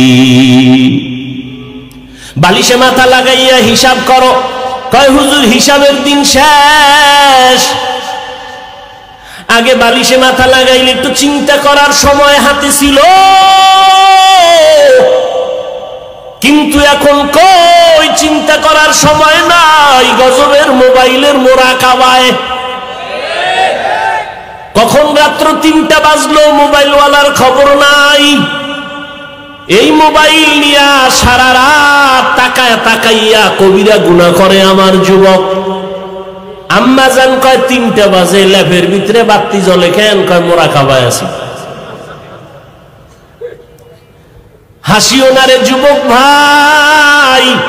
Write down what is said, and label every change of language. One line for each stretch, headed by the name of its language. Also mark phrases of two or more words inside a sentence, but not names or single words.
Bangla: বালিশে মাথা লাগাইয়া হিসাব করো, কয় হুজুর হিসাবের দিন শেষ। আগে বালিশে মাথা লাগাইলে একটু চিন্তা করার সময় হাতে ছিলো, কিন্তু এখন কই চিন্তা করার সময় নাই, গজবের মোবাইলের মোরাকাবায়। কখন রাত্র 3টা বাজলো মোবাইলওয়ালার খবর নাই, এই মোবাইল নিয়া সারা রাত তাকায় তাকাইয়া কবিরা গুনাহ করে আমার যুবক। আম্মা জান কয় 3টা বাজে, ল্যাপের ভিতরে বাতি জ্বলে কেন? কয় মোরাকাবায় আছি। হাসিও না রে যুবক ভাই।